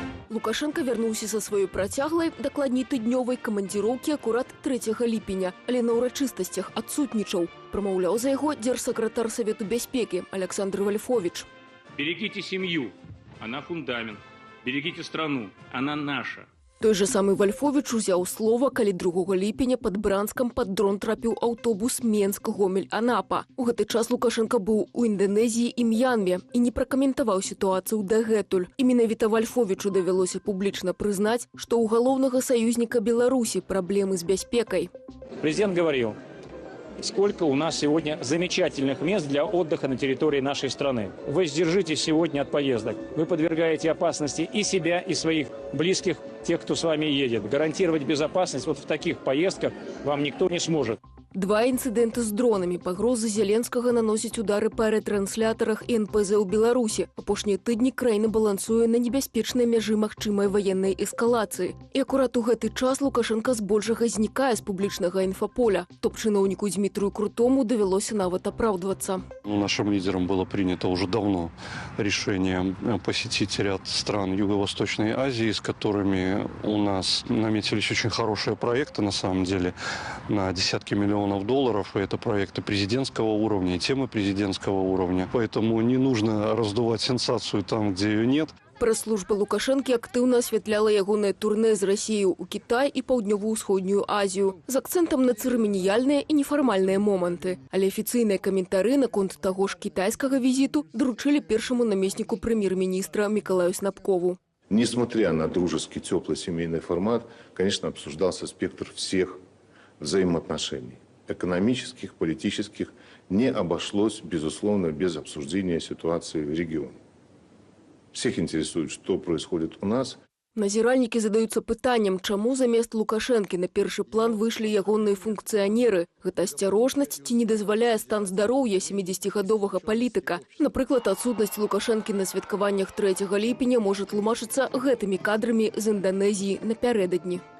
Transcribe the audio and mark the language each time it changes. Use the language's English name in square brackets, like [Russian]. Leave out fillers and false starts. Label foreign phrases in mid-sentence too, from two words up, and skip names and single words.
[Belarusian] Лукашенко вярнуўся са сваёй працяглай, дакладней тыднёвай камандзіроўкі акурат 3 ліпеня, але на ўрачыстасцях адсутнічаў. Прамаўляў за яго дзяржсакратар Савету бяспекі Александр Вольфович. [Russian] Берегите семью, она фундамент. Берегите страну, она наша. [Belarusian] Той же самы Вольфович узяў слова, калі 2 ліпеня пад Бранскам пад дрон трапіў аўтобус Менск-Гомель-Анапа. У гэты час Лукашенко быў у Інданезіі і М'янме і не пракаментаваў сітуацыю дагэтуль. І менавіта Вольфовичу давялося публічна прызнаць, што ў галоўнага саюзніка Беларусі праблемы з бяспекай. [Russian] Президент говорил, сколько у нас сегодня замечательных мест для отдыха на территории нашей страны. Воздержитесь сегодня от поездок. Вы подвергаете опасности и себя, и своих близких, тех, кто с вами едет. Гарантировать безопасность вот в таких поездках вам никто не сможет. [Belarusian] 2 інцыдэнты з дронамі, пагрозы Зеленскага наносяць удары па рэтрансляторах і НПЗ ў Беларусі. Апошнія тыдні краіна балансуе на небяспечнай мяжы магчымай ваеннай эскалацыі. І акурат у гэты час Лукашенко збольшага знікае з публічнага інфаполя. Топ-чыноўніку Дмітрию Крутому давялося нават апраўдвацца. [Russian] Нашим лидерам было принято уже давно решение посетить ряд стран Юго-Восточной Азии, с которыми у нас наметились очень хорошие проекты, на самом деле, на десятки миллионов долларов. И это проекты президентского уровня, и темы президентского уровня. Поэтому не нужно раздувать сенсацию там, где ее нет. [Belarusian] Прэс-служба Лукашэнкі актыўна асвятляла ягонае турнэ з Расіяй у Кітай і Паўднёва-ўсходнюю Азію з акцэнтам на цырыманіяльныя і нефармальныя моманты. Але афіцыйныя каментары наконт таго ж кітайскага візіту даручылі першаму намесніку прэм'ер-міністра Миколаю Снапкову. [Russian] Несмотря на дружеский, теплый семейный формат, конечно, обсуждался спектр всех взаимоотношений. Экономических, политических, не обошлось, безусловно, без обсуждения ситуации в регионе. Всех интересует, что происходит у нас. [Belarusian] Назіральнікі задаюцца пытаннем, чаму замест Лукашэнкі на першы план выйшлі ягоныя функцыянеры. Гэта асцярожнасць ці не дазваляе стан здароўя 70гадовага палітыка. Напрыклад, адсутнасць Лукашэнкі на святкаваннях 3 ліпеня можа тлумачыцца гэтымі кадрамі з Інданезіі напярэдадні.